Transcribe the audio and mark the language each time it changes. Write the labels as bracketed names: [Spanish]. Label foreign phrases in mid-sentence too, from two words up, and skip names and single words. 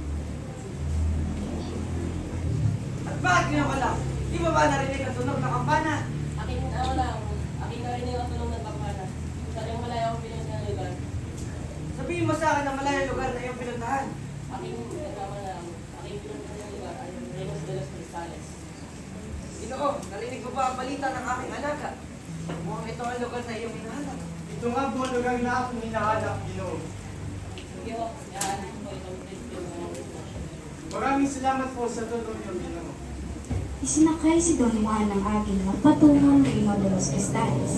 [Filipino] At bakit nyo alam? Di ba narinig ang tunog ng kampana? Aking narinig ang tunog ng kampana. na malayang lugar na iyong pinuntahan? Aking pinagkamalang, aking pinuntahan lugar ay ang Reynos de los Cristales. Ginoo, narinig mo ba ang balita ng aking alaga? Mukhang ito ang lugar na iyong hinahanap. Ito nga po ang lugar na aking hinahanap, Ginoo. Sige ho, yan po itong prinsipyo ng mga relasyon. Maraming salamat po sa tulong niyo, Ginoo. Isinakay si Don Juan ng agila patungong Reino de los Cristales.